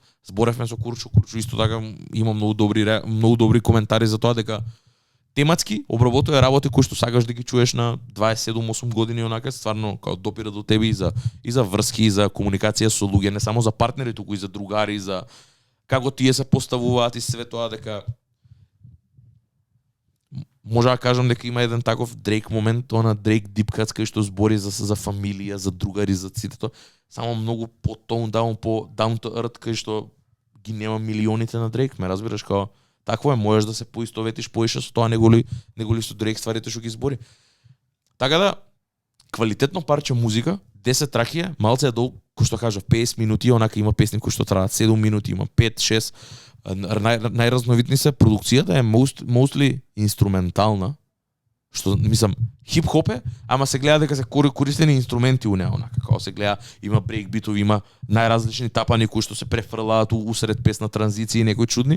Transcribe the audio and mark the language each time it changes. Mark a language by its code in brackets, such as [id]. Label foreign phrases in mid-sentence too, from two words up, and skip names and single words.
[mk] Зборевме со Курчо исто така има многу добри коментари за тоа дека тематски обработува работи кои што сакаш да ги чуеш на 27-8 години онака, стварно како допира до тебе и за врски, и за комуникација со луѓе, не само за партнери, туку и за другари, за како тие се поставуваат и све тоа, дека може да кажам дека има еден таков Дрейк момент, она Дрейк дипкац кај што збори за фамилија, за другари, за сите тоа, само многу по [en] tone down, [mk] по [en] down to earth, [mk] кај што ги нема милионите на Дрейк, ме разбираш, као такво е, можеш да се поистоветиш поише со тоа, неголи со Дрейк стварите што ги збори. Така да, квалитетно парче музика, 10 траки е, малце е долг, кој што кажав, 50 минути, онака има песни кои што траат 7 минути, има 5-6, најразновидни се, продукцијата е mostly инструментална, што мислам хип-хоп е, ама се гледа дека се користени инструменти у неа, онака како се гледа, има брейк битови, има најразлични тапани кои што се префрлаат усред песна, транзиции, некои чудни.